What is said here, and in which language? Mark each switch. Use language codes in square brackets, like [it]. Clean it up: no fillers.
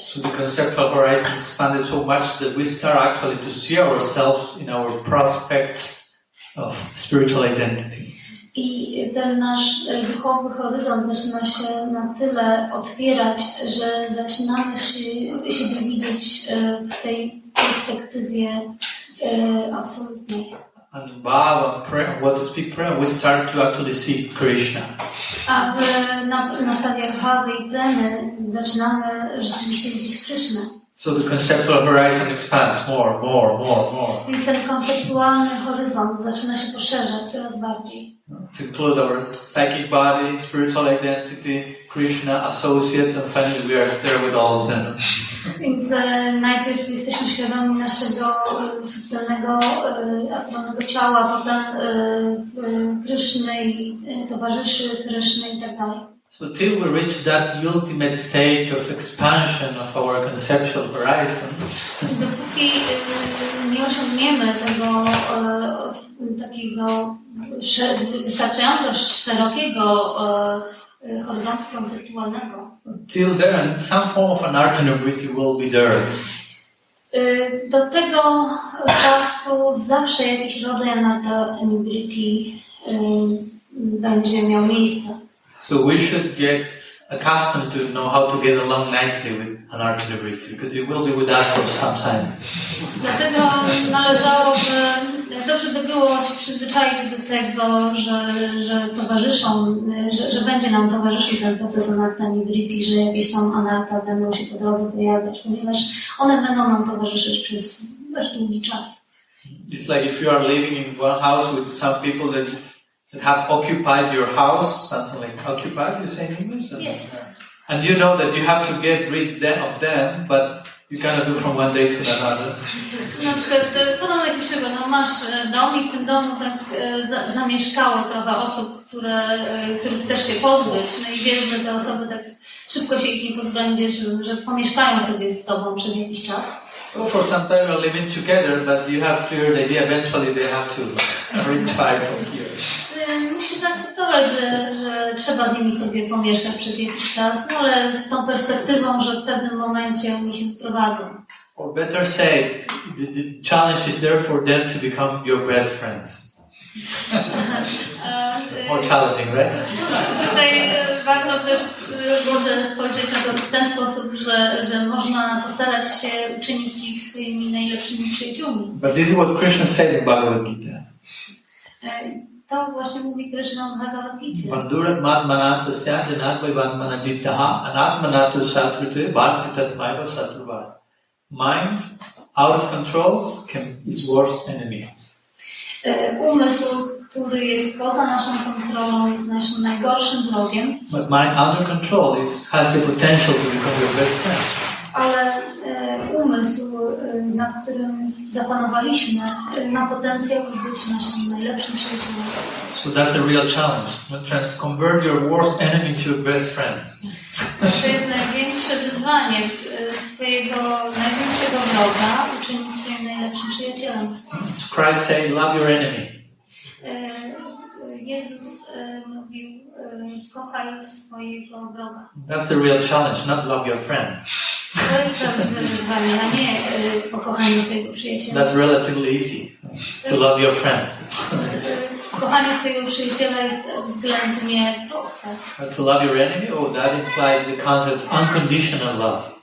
[en] So the conceptual horizon is expanded so much that we start actually to see ourselves in our prospect of spiritual identity. [pl] I ten nasz duchowy horyzont zaczyna się na tyle otwierać, że zaczynamy siebie widzieć w tej perspektywie absolutnej. [en] And Bhava, what to speak prayer, we start to actually see Krishna. [pl] A na stadiach Bhavy i Premy zaczynamy rzeczywiście widzieć Krishnę. [en] So the conceptual horizon expands more. [pl] Więc ten konceptualny horyzont zaczyna się poszerzać coraz bardziej. [en] To include our psychic body, spiritual identity, Krishna, associates, and finally we are there with all of them. [pl] Więc najpierw jesteśmy świadomi naszego subtelnego, astralnego ciała, potem Kryszny i towarzyszy Kryszny i tak dalej. [en] So till we reach that ultimate stage of expansion of our conceptual horizon, [pl] dopóki nie osiągniemy tego takiego wystarczająco szerokiego horyzontu konceptualnego, [en] till then some form of anartha nivritti will be there. [pl] Do tego czasu zawsze jakiś rodzaj anartha nivritti będzie miał miejsce. [en] So we should get accustomed to know how to get along nicely with anartha nivritti, because it will be with us for some time. [pl] Dlatego należałoby, dobrze by było się przyzwyczaić do tego, że towarzyszą, że będzie nam towarzyszył ten proces anartha nivritti, że jakieś tam anartha będą się po drodze pojawiać, ponieważ one będą nam towarzyszyć przez dość długi czas. [en] It's like if you are living in one house with some people that have occupied your house, something like occupied, you say in English? Yes. And you know that you have to get rid of them, but you cannot do from one day to another. [pl] Na przykład, podam taki przykład, no masz dom i w tym domu tak zamieszkało trochę osób, których chcesz się pozbyć, no i wiesz, że te osoby tak szybko się ich nie pozbędziesz, że pomieszkają sobie z tobą przez jakiś czas. [en] Well, for some time you're living together, but you have clear the idea eventually they have to retire from here. [pl] Musisz zaakceptować, że trzeba z nimi sobie pomieszkać przez jakiś czas, no ale z tą perspektywą, że w pewnym momencie oni się wyprowadzą. [en] Or better say, the challenge is there for them to become your best friends. More challenging, right? [pl] Tutaj warto też może spojrzeć na to w ten sposób, że można postarać się uczynić ich swoimi najlepszymi przyjaciółmi. [en] But this is what Krishna said in Bhagavad Gita. [pl] To właśnie mówi Krishna w Bhagavad Gita. [sa] Bandurat matmanatasya janatmai vanmanajitaha anatmanatu satrute bhakti tatmaiva satrvat. [en] Mind out of control is worst enemy. [pl] Umysł, który jest poza naszą kontrolą, jest naszym najgorszym wrogiem. [en] But mind under control has the potential to become your best friend. [pl] Ale umysł, nad którym zapanowaliśmy, ma potencjał być naszym najlepszym przyjacielem. [en] So that's a real challenge. Convert your worst enemy to your best friend. [pl] To jest największe wyzwanie, swojego największego wroga uczynić swoim najlepszym przyjacielem. [en] Christ said, love your enemy. [pl] Jezus mówił, kochaj swojego wroga. [en] That's the real challenge, not love your friend. [pl] To jest prawdziwe wyzwanie, a nie pokochanie swojego przyjaciela. [en] That's relatively easy, to love your friend. [pl] Kochanie swojego przyjaciela jest względnie proste. [en] To love your enemy, that implies the concept of unconditional love.